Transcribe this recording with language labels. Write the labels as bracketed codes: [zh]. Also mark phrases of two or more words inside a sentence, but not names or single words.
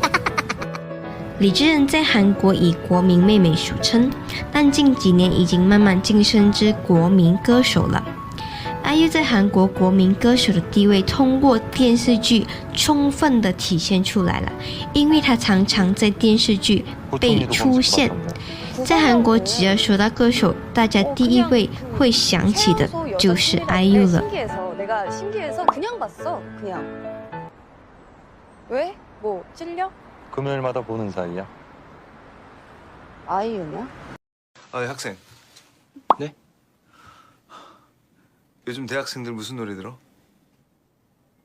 [zh] 李智恩在韩国以国民妹妹俗称，但近几年已经慢慢晋升至国民歌手了。IU 在韩国国民歌手的地位通过电视剧充分的体现出来了，因为他常常在电视剧被出现。在韩国，只要说到歌手，大家第一位会想起的就是 IU 了。 [ko] 왜? 뭐 찔려? 금요일마다 보는 사이야. 아이유냐? 학생. 네? 요즘 대학생들 무슨 노래 들어?